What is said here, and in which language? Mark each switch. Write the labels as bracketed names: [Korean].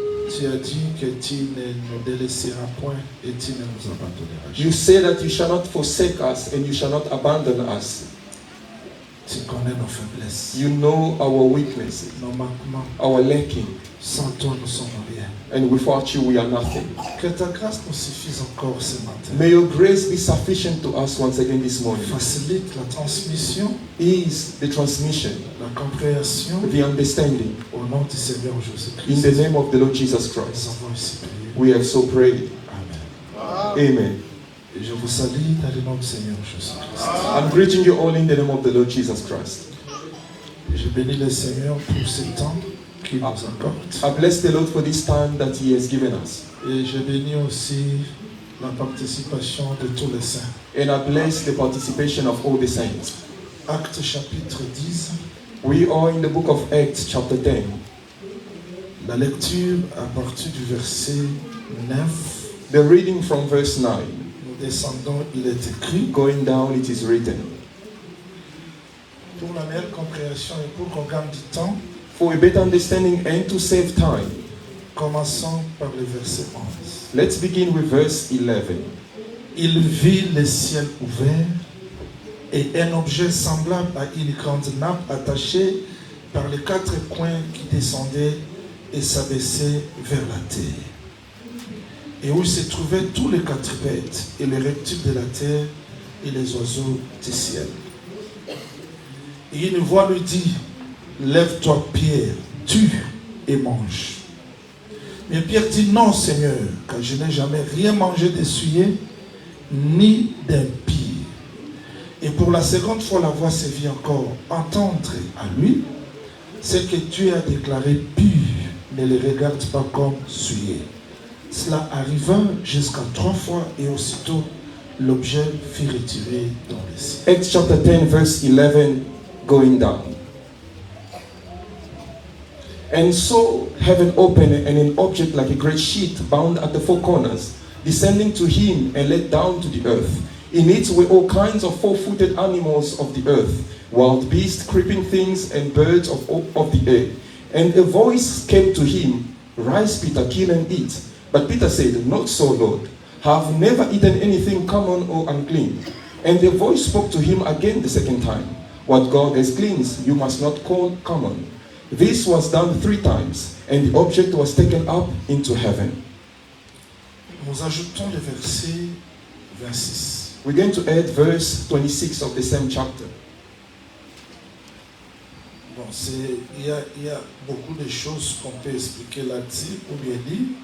[French] Tu as dit que tu ne nous délaisseras point et tu ne nous abandonneras jamais. [English] You say that you shall not forsake us and you shall not abandon us. [French] Tu connais nos faiblesses. [English] You know our weaknesses, [French] nos manquements. [English] Our lacking. [French] Sans toi, nous sommes rien. [English] And without you, we are nothing. [French] Que ta grâce nous suffise encore ce matin. [English] May your grace be sufficient to us once again this morning. [French] Facilite la transmission. [English] Ease the transmission. [French] La compréhension. [English] The understanding. [French] Au nom du Seigneur Jésus-Christ. [English] In the name of the Lord Jesus Christ. We have so prayed. Amen. Amen. [French] Et je vous salue dans le nom du Seigneur Jésus-Christ. [English] I'm greeting you all in the name of the Lord Jesus Christ. [French] Je bénis le Seigneur pour ce temps qu'il nous accorde. [English] I bless the Lord for this time that He has given us. [French] Et je bénis aussi la participation de tous les saints. [English] And I bless the participation of all the saints. [French] Actes chapitre 10. [English] We are in the book of Acts chapter 10. [French] La lecture à partir du verset 9. [English] The reading from verse 9. [French] Nous descendons, il est écrit. [English] Going down, it is written. [French] Pour la meilleure compréhension et pour qu'on gagne du temps. [English] For a better understanding and to save time. [French] Commençons par le verset 11. [English] Let's begin with verse 11. [French] Il vit le ciel ouvert et un objet semblable à une grande nappe attachée par les quatre coins qui descendait et s'abaissait vers la terre. Et où se trouvaient tous les quadrupèdes et les reptiles de la terre et les oiseaux du ciel. Et une voix lui dit, lève-toi Pierre, tue et mange. Mais Pierre dit, non Seigneur, car je n'ai jamais rien mangé d'essuyé, ni d'impie. Et pour la seconde fois, la voix se fit encore entendre à lui, ce que Dieu a déclaré pur, ne le regarde pas comme souillé. Cela arriva jusqu'à 3 fois et aussitôt l'objet fut retiré dans le ciel. [English] Acts chapter 10 verse 11 going down. And so heaven opened and an object like a great sheet bound at the 4 corners, descending to him and let down to the earth. In it were all kinds of 4-footed animals of the earth, wild beasts, creeping things, and birds of the air. And a voice came to him, rise Peter, kill and eat. But Peter said, "Not so, Lord. I have never eaten anything common or unclean." And the voice spoke to him again the second time. "What God has cleansed, you must not call common." This was done 3 times, and the object was taken up into heaven. [French] Nous ajoutons le verset 26. [English] We're going to add verse 26 of the same chapter. [French] Bon, il y a beaucoup de choses qu'on peut expliquer là-dessus ou bien lire,